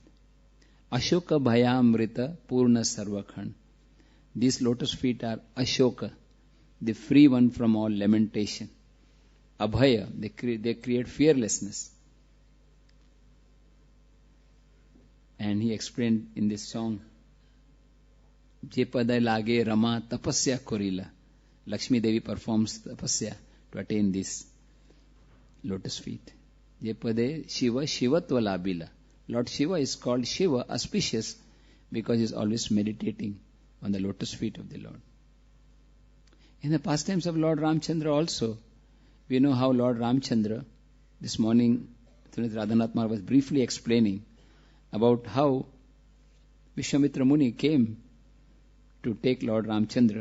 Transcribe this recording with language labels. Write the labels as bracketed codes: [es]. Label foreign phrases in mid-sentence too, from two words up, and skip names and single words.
[sa] अशोक भयामृत पूर्ण सर्वखान. [en] These lotus feet are Ashoka, the free one from all lamentation. Abhaya, they create fearlessness. And he explained in this song, [bn] যে পদে লাগি রমা তপস্যা করিলা. [en] Lakshmi Devi performs tapasya to attain these lotus feet. [bn] যে পদে শিব শিবত্ব লভিলা. [en] Lord Shiva is called Shiva, auspicious, because he is always meditating on the lotus feet of the Lord. In the pastimes of Lord Ramchandra also, we know how Lord Ramchandra, this morning, Radhanath Maharaj was briefly explaining about how Vishwamitra Muni came to take Lord Ramchandra.